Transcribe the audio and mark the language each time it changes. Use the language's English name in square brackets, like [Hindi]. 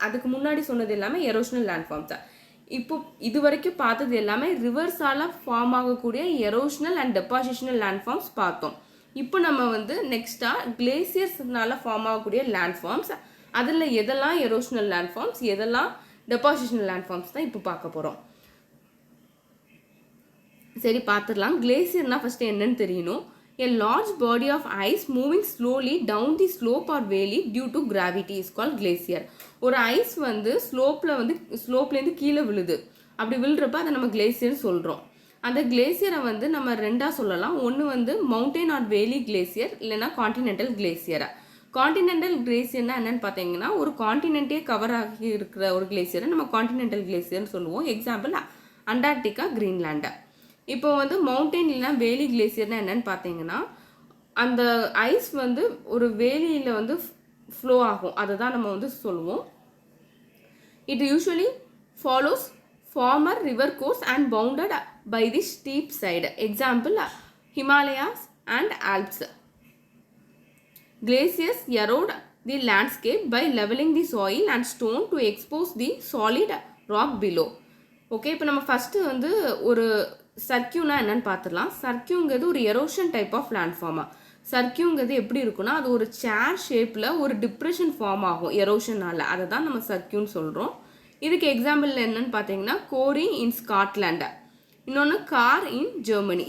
[Tamil] அதுக்கு முன்னாடி சொன்னது எல்லாமே எரோஷனல் லேண்ட்ஃபார்ம்ஸ் தான். இப்போ இது வரைக்கும் பார்த்தது எல்லாமே ரிவர்ஸால் ஃபார்ம் ஆகக்கூடிய எரோஷனல் அண்ட் டெபாசிஷனல் லேண்ட்ஃபார்ம்ஸ் பார்த்தோம். இப்போ நம்ம வந்து நெக்ஸ்ட்டாக கிளேசியர்ஸ்னால ஃபார்ம் ஆகக்கூடிய லேண்ட்ஃபார்ம்ஸ், அதில் எதெல்லாம் எரோஷனல் லேண்ட்ஃபார்ம்ஸ், எதெல்லாம் டெபாசிஷனல் லேண்ட்ஃபார்ம்ஸ் தான் இப்போ பார்க்க போகிறோம். சரி, பார்த்துடலாம். கிளேசியர்னால் ஃபஸ்ட்டு என்னன்னு தெரியணும். [English] A large body of ice moving slowly down the slope or valley due to gravity is called glacier. [Tamil] ஒரு ஐஸ் வந்து ஸ்லோப்லேருந்து கீழே விழுது. அப்படி விழுறப்ப அதை நம்ம கிளேசியர் சொல்கிறோம். அந்த கிளேசியரை வந்து நம்ம ரெண்டாக சொல்லலாம். ஒன்று வந்து மவுண்டெயின் ஆர் வேலி கிளேசியர், இல்லைன்னா காண்டினென்டல் கிளேசியரை. காண்டினென்டல் கிளேசியர்னா என்னென்னு பார்த்தீங்கன்னா, ஒரு காண்டினென்ட்டே கவர் ஆகி இருக்கிற ஒரு கிளேசியரை நம்ம காண்டினென்டல் கிளேசியர்னு சொல்லுவோம். Example Antarctica, கிரீன்லாண்டை. இப்போ வந்து மவுண்டெயின் இல்லைனா வேலி கிளேசியர்னா என்னென்னு பார்த்தீங்கன்னா, அந்த ஐஸ் வந்து ஒரு வேலியில் வந்து ஃப்ளோ ஆகும். அதை தான் நம்ம வந்து சொல்லுவோம். [English] It usually follows former river course and bounded by the steep side. Example Himalayas and Alps. Glaciers erode the landscape by leveling the soil and stone to expose the solid rock below. [Tamil] Okay, இப்போ நம்ம first வந்து ஒரு சர்க்கியூனா என்னன்னு பார்த்துடலாம். சர்க்கியூங்கிறது ஒரு erosion type of லேண்ட்ஃபார்மா. சர்க்கியூங்கிறது எப்படி இருக்குன்னா, அது ஒரு சேர் ஷேப்பில் ஒரு டிப்ரெஷன் ஃபார்ம் ஆகும் எரோஷனால். அதை தான் நம்ம சர்க்கியூன்னு சொல்கிறோம். இதுக்கு எக்ஸாம்பிள் என்னன்னு பார்த்தீங்கன்னா, கோரி இன் ஸ்காட்லாண்டு, இன்னொன்று கார் இன் ஜெர்மனி.